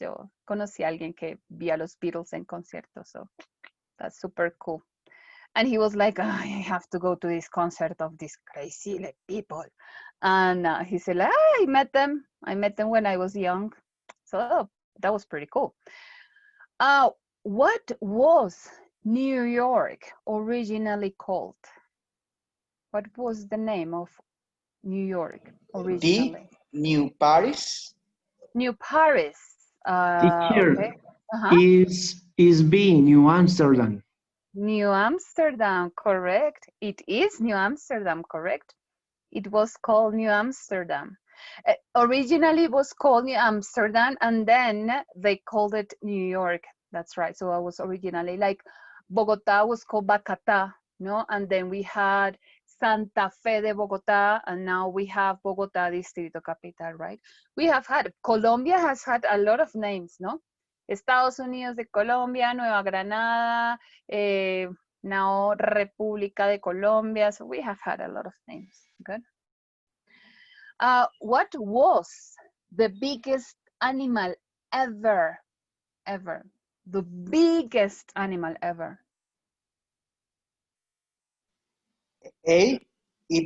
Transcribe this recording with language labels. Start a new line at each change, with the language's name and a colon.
Spanish: Yo conocí a alguien que vi a los Beatles en concierto.
English: So that's super cool. And he was like, "Ah, I have to go to this concert of these crazy like, people." And he said, I met them. I met them when I was young. So that was pretty cool. What was New York originally called? What was the name of New York originally? New Paris. New Paris. Teacher, Okay. Uh-huh. is B, New Amsterdam. New Amsterdam, correct. It is New Amsterdam, correct. It was called New Amsterdam. Originally it was called New Amsterdam and then they called it New York. That's right. So I was originally like Bogota was called Bacata, no? And then we had Santa Fe de Bogota and now we have Bogota Distrito Capital, right? We have had, Colombia has had a lot of names, no? Estados Unidos de Colombia, Nueva Granada, now República de Colombia. So we have had a lot of names. Good. What was the biggest animal ever? The biggest animal ever. A, it